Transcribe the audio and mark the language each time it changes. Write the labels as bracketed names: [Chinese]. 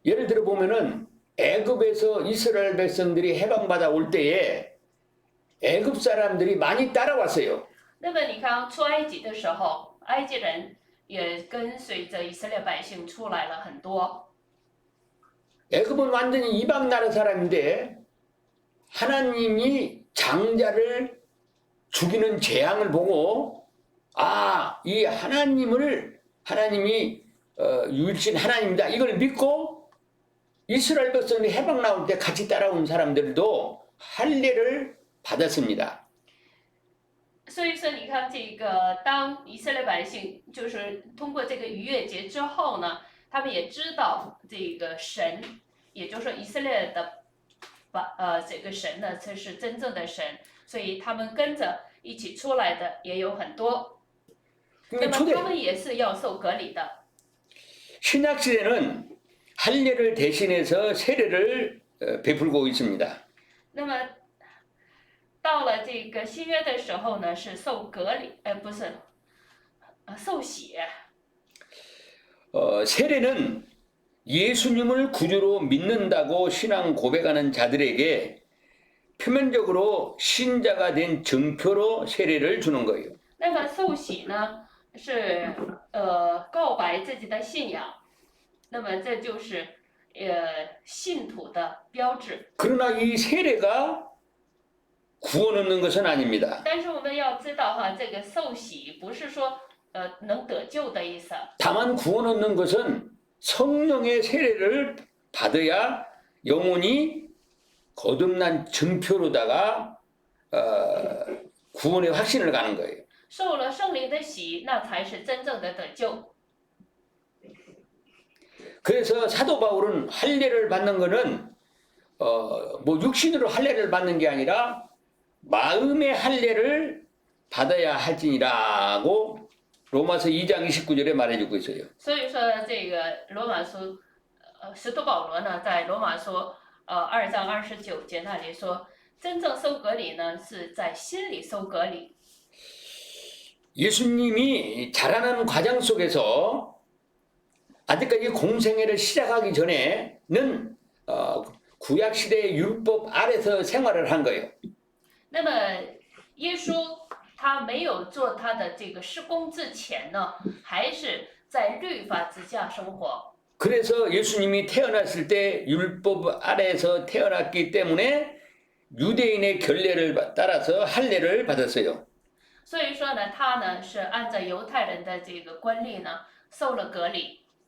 [Korean] 예를 들어 보면은 애굽에서 이스라엘 백성들이 해방받아 올 때에 애굽 사람들이 많이 따라왔어요. [Chinese] 那么你看出埃及的时候，埃及人也跟随着以色列百姓出来了很多。 [Korean] 애굽은 완전히 이방 나라 사람인데 하나님이 장자를 죽이는 재앙을 보고 이 하나님이 유일신 하나님이다 이걸 믿고 이스라엘 백성이 해방 나올 때 같이 따라온 사람들도 할례를 받았습니다. [Chinese] 所以说，你看这个，当以色列百姓就是通过这个逾越节之后呢，他们也知道这个神，也就是说以色列的这个神呢，才是真正的神，所以他们跟着一起出来的也有很多。那么他们也是要受隔离的。 [Korean] 신약 시대는 할례를 대신해서 세례를 베풀고 있습니다. [Chinese] 那么到了这个新约的时候呢，是受隔离，不是，受洗。 [Korean] 세례는 예수님을 구주로 믿는다고 신앙 고백하는 자들에게 표면적으로 신자가 된 증표로 세례를 주는 거예요. [Chinese] 那么受洗呢，是告白自己的信仰，那么这就是信徒的标志。 [Korean] 그러나 이 세례가 구원 얻는 것은 아닙니다. [Chinese] 但是我们要知道哈，这个受洗不是说能得救的意思。 [Korean] 다만 구원 얻는 것은 성령의 세례를 받아야 영혼이 거듭난 증표로다가 구원의 확신을 가는 거예요. [Chinese] 受了圣灵的洗，那才是真正的得救。 [Korean] 그래서 사도 바울은 할례를 받는 것은 뭐 육신으로 할례를 받는 게 아니라 마음의 할례를 받아야 할지니라고 로마서 2장 29절에 말해주고 있어요. [Chinese] 所以说，这个罗马书，使徒保罗呢，在罗马书2章29节那里说，真正受割礼呢，是在心里受割礼。 [Korean] 예수님이 자라는 과정 속에서 아직까지 공생애를 시작하기 전에는 구약시대의 율법 아래서 생활을 한 거예요. [Chinese] 那么耶稣他没有做他的这个事工之前呢，还是在律法之下生活。 [Korean] 그래서 예수님이 태어났을 때 율법 아래에서 태어났기 때문에 유대인의 결례를 따라서 할례를 받았어요. [Chinese] 所以说呢，他呢是按照犹太人的这个规律呢，受了割礼。